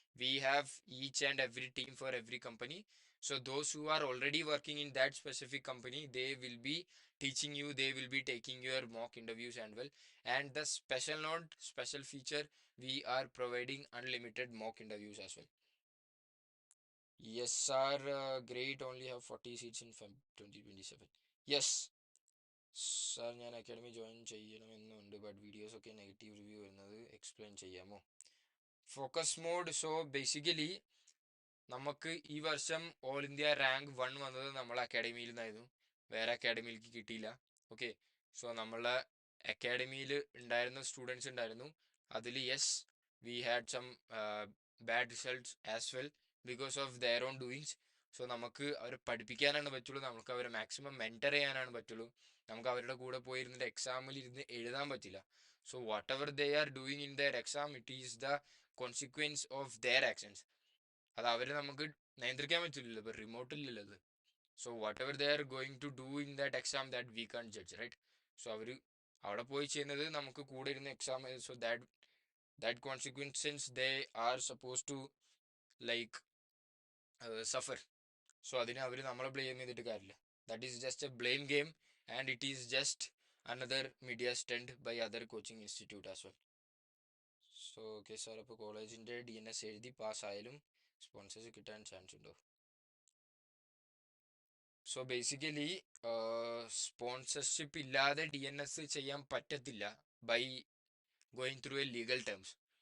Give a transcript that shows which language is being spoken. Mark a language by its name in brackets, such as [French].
[English] We have each and every team for every company. So those who are already working in that specific company, they will be teaching you, they will be taking your mock interviews and well, and the special note, special feature, we are providing unlimited mock interviews as well. Yes, our grade only have 40 seats in Feb 2027. [Malayalam] Yes, sir ഞാൻ academy join ചെയ്യണമെന്നുണ്ട് but videos ഒക്കെ negative review വരുന്നത് explain ചെയ്യാമോ? Focus mode. So basically നമുക്ക് ഈ വർഷം all India rank 1 വന്നത് നമ്മളെ അക്കാഡമിയിൽ നിന്നായിരുന്നു. വേറെ അക്കാഡമിയിലേക്ക് കിട്ടിയില്ല. ഓക്കെ, സോ നമ്മളെ അക്കാഡമിയിൽ ഉണ്ടായിരുന്ന സ്റ്റുഡൻസ് ഉണ്ടായിരുന്നു. [English] അതിൽ yes, we had some bad results as well because of their own doings. [Malayalam] So നമുക്ക് അവരെ പഠിപ്പിക്കാനാണ് പറ്റുള്ളൂ, നമുക്ക് അവരെ മാക്സിമം മെൻറ്റർ ചെയ്യാനാണ് പറ്റുള്ളൂ. നമുക്ക് അവരുടെ കൂടെ പോയിരുന്നിട്ട് എക്സാമിൽ ഇരുന്ന് എഴുതാൻ പറ്റില്ല. [English] So whatever they are doing in their exam, it is the consequence of their actions. [Malayalam] അത് അവരെ നമുക്ക് നിയന്ത്രിക്കാൻ പറ്റില്ലല്ലോ, ഇപ്പൊ റിമോട്ടില്ലല്ലോ അത്. [English] So whatever they are going to do in that exam, that we can't judge, right? [Malayalam] So അവര് അവിടെ പോയി ചെയ്യുന്നത് നമുക്ക് കൂടെ ഇരുന്ന് exam, [English] so that consequences they are supposed to like suffer. [Malayalam] So അതിന് അവര് നമ്മളെ ബ്ലെയിം ചെയ്തിട്ട് കാര്യമില്ല. [English] That is just a blame game, and it is just another media stunt by other coaching institute as well. [Malayalam] So okay sir, അപ്പോൾ കോളേജിൻ്റെ DNS എഴുതി പാസ്സായാലും sponsors കിട്ടാൻ chance ഉണ്ടോ? സോ ബേസിക്കലി സ്പോൺസർഷിപ്പ് ഇല്ലാതെ DNS ചെയ്യാൻ പറ്റത്തില്ല [English] By going through a legal terms.